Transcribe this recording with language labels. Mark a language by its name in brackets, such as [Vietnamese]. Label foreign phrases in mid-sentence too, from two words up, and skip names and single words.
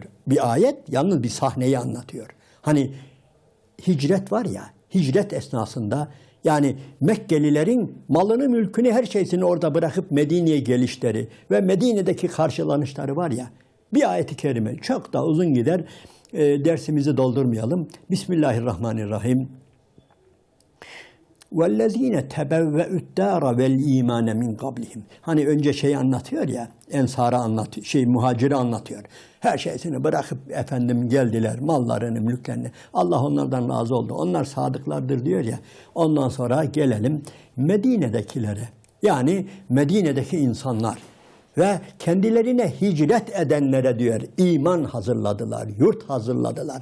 [Turkish] Bir ayet yalnız bir sahneyi anlatıyor. Hani hicret var ya, hicret esnasında yani Mekkelilerin malını, mülkünü, her şeysini orada bırakıp Medine'ye gelişleri ve Medine'deki karşılanışları var ya, bir ayet-i kerime çok da uzun gider, dersimizi doldurmayalım. [Arabic] Bismillahirrahmanirrahim. وَالَّذ۪ينَ تَبَوَّئُ الدَّارَ وَالْا۪يمَانَ مِنْ قَبْلِهِمْ. [Turkish] Hani önce şeyi anlatıyor ya, Ensar'ı anlatıyor, muhaciri anlatıyor. Her şeysini bırakıp efendim geldiler, mallarını, mülklerini. Allah onlardan razı oldu. Onlar sadıklardır diyor ya. Ondan sonra gelelim Medine'dekilere. Yani Medine'deki insanlar ve kendilerine hicret edenlere diyor, iman hazırladılar, yurt hazırladılar.